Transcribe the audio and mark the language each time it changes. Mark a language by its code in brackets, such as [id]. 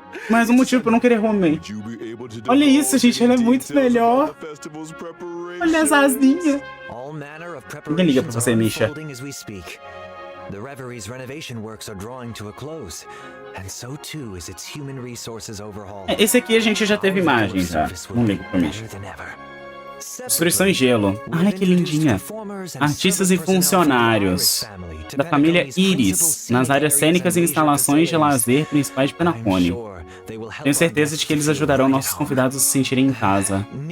[pt] Mais um motivo pra eu não querer Romei. Olha isso, gente, ela é muito melhor. Olha as asinhas. Ninguém liga pra você, Misha. [en] The Reverie's renovation works are drawing to a close, and so too is its human resources overhaul. [pt] Esse aqui a gente já teve imagem, já. Não ligo pra mim. Destruição em gelo. Ai, que lindinha. Artistas e funcionários da família Iris, nas áreas cênicas e instalações de lazer principais de Penacony. Tenho certeza de que eles ajudarão nossos convidados a se sentirem em casa.